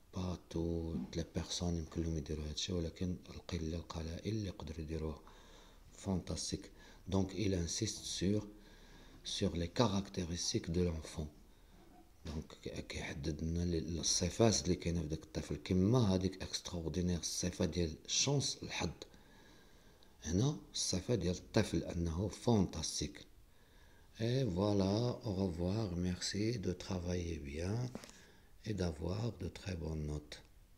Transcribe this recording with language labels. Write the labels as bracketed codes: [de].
[ar] با توت لي بيرسون يمكن لهم يديروا هادشي، ولكن القلة القلائل اللي يقدروا يديروها. فانتاستيك. [fr] Donc il insiste sur les caractéristiques de l'enfant. [ar] دونك كيحدد لنا الصفات اللي كاينه في داك الطفل، كما هذيك اكستراوردينير الصفه ديال الشانس الحظ، هنا الصفه ديال الطفل انه فانتاستيك. [fr] Et voilà, au revoir, merci de travailler bien et d'avoir de très bonnes notes.